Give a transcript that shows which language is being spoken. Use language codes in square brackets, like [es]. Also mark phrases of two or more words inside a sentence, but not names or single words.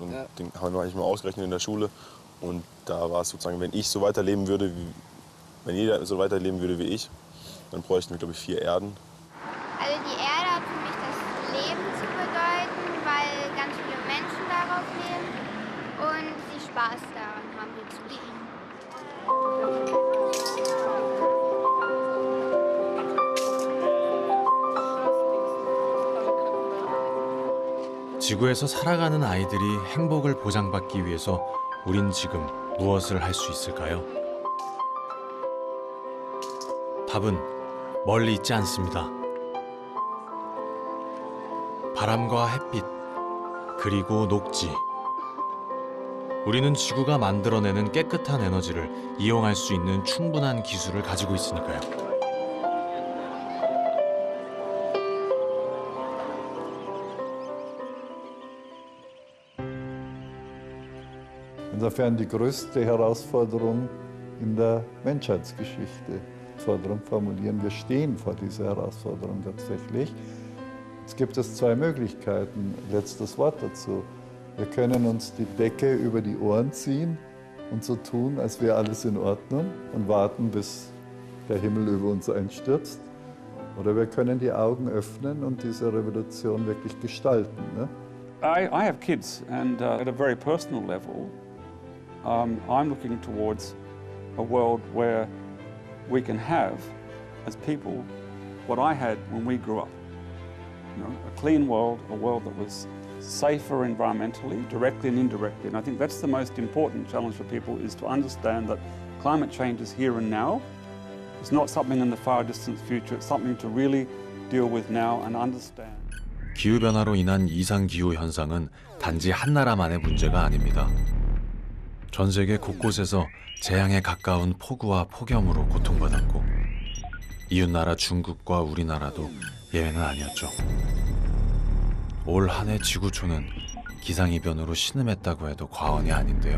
[de] Und den haben wir eigentlich mal ausgerechnet in der Schule. Und da war es sozusagen, wenn ich so weiterleben würde, wenn jeder so weiterleben würde wie ich, dann bräuchten wir, glaube ich, 4 Erden. Also die Erde hat für mich das Leben zu bedeuten, weil ganz viele Menschen darauf leben und sie Spaß daran haben, hier zu leben. [ko] 지구에서 살아가는 아이들이 행복을 보장받기 위해서 우린 지금 무엇을 할 수 있을까요? 답은 멀리 있지 않습니다. 바람과 햇빛, 그리고 녹지. 우리는 지구가 만들어내는 깨끗한 에너지를 이용할 수 있는 충분한 기술을 가지고 있으니까요. [de] Insofern die größte Herausforderung in der Menschheitsgeschichte. Herausforderung formulieren. Wir stehen vor dieser Herausforderung tatsächlich. Jetzt gibt es 2 Möglichkeiten. Letztes Wort dazu. Wir können uns die Decke über die Ohren ziehen und so tun, als wäre alles in Ordnung und warten, bis der Himmel über uns einstürzt. Oder wir können die Augen öffnen und diese Revolution wirklich gestalten. Ne? [en] I have kids, and at a very personal level, I'm looking towards a world where we can have, as people, what I had when we grew up. You know, a clean world, a world that was safer environmentally, directly and indirectly. And I think that's the most important challenge for people, is to understand that climate change is here and now. It's not something in the far distant future. It's something to really deal with now and understand. [ko] 기후변화로 인한 이상기후 현상은 단지 한 나라만의 문제가 아닙니다. 전 세계 곳곳에서 재앙에 가까운 폭우와 폭염으로 고통받았고 이웃나라 중국과 우리나라도 예외는 아니었죠. 올 한 해 지구촌은 기상이변으로 신음했다고 해도 과언이 아닌데요.